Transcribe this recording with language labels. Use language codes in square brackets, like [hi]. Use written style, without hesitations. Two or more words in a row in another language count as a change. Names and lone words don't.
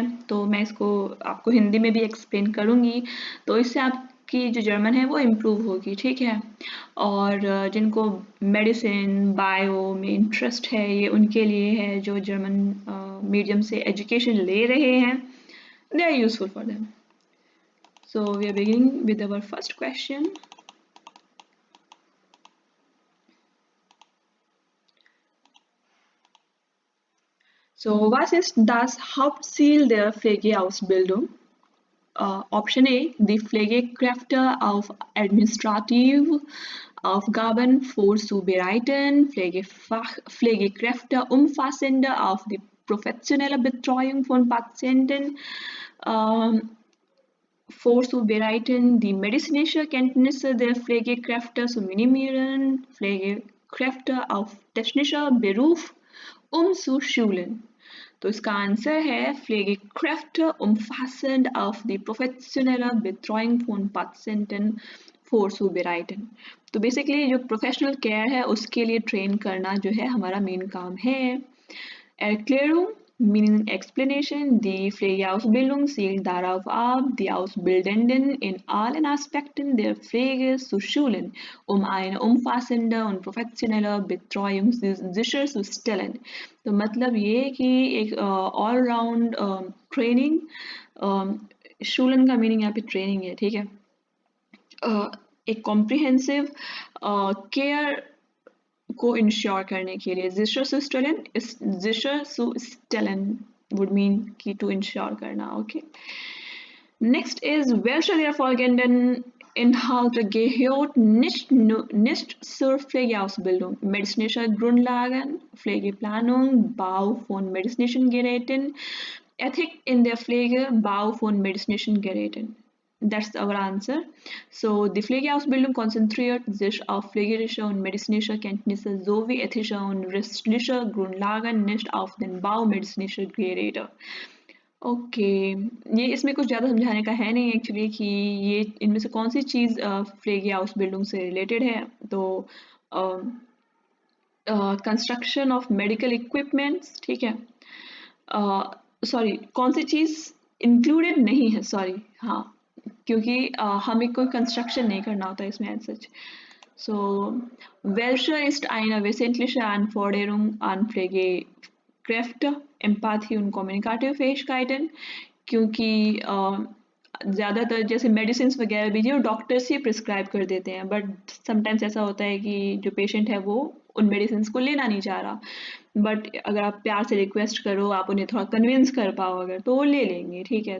[hi] तो मैं इसको आपको हिंदी में भी एक्सप्लेन करूँगी, तो इससे आपकी जो जर्मन है वो इम्प्रूव होगी, ठीक है। और जिनको [en] medicine bio [hi] में इंटरेस्ट है ये उनके लिए है, जो [en] German medium [hi] से एजुकेशन ले रहे हैं, [en] they are useful for them. So we are beginning with our first question. [de] So was ist das Hauptziel der Pflegeausbildung? Option A, die Pflegekräfte auf administrative Aufgaben vorzubereiten, Pflegekräfte umfassender auf die professionelle Betreuung von Patienten vorzubereiten, die medizinische Kenntnisse der Pflegekräfte zu minimieren, Pflegekräfte auf technischer Beruf umzuschulen. [hi] तो इसका आंसर है [de] Pflegekräfte umfassend auf die professionelle Betreuung von Patienten vorzubereiten। [hi] तो बेसिकली जो [en] professional care [hi] है उसके लिए ट्रेन करना जो है हमारा मेन काम है। [en] Erklärung meaning explanation, [de] die Pflegeausbildung zielt darauf ab, die Ausbildenden in allen Aspekten der Pflege zu schulen, um eine umfassende und professionelle Betreuung sicherzustellen। [hi] तो मतलब ये है कि एक [en] all round training, [hi] शूलन का मीनिंग यहाँ पे ट्रेनिंग है, ठीक है। एक [en] comprehensive care [hi] को इंश्योर करने के लिए sicherzustellen [en] would mean [hi] कि [en] to ensure [hi] करना, okay। [en] Next is [de] welche der folgenden Inhalte gehört nicht zur Pflegeausbildung? Medizinische Grundlagen, Pflegeplanung, Bau von medizinischen Geräten, Ethik in der Pflege, Bau von medizinischen Geräten. [en] That's our answer. So, [de] die Pflegeausbildung konzentriert sich auf pflegerische und medizinische Kenntnisse sowie ethische und rechtliche Grundlagen, nicht auf den Bau medizinischer Geräte। [hi] ओके, ये इसमें कुछ ज़्यादा समझाने का है नहीं एक्चुअली कि ये इनमें से कौन सी चीज़ [de] Pflege Ausbildung [hi] से रिलेटेड है। तो [en] construction of medical equipments, [hi] ठीक है। सॉरी, कौन सी चीज़ इंक्लूडेड नहीं है, सॉरी, हाँ, क्योंकि हमें कोई कंस्ट्रक्शन नहीं करना होता इसमें [en] as such. [de] So, welche ist eine wesentliche Anforderung an Pflegekräfte? Empathie und kommunikative Fähigkeiten, [hi] क्योंकि ज़्यादातर जैसे मेडिसिन वगैरह भी जो डॉक्टर्स ही प्रिस्क्राइब कर देते हैं, [en] but sometimes [hi] ऐसा होता है कि जो पेशेंट है वो उन मेडिसिन को लेना नहीं चाह रहा, बट अगर आप प्यार से रिक्वेस्ट करो, आप उन्हें थोड़ा कन्विंस कर पाओ अगर, तो वो ले लेंगे, ठीक है।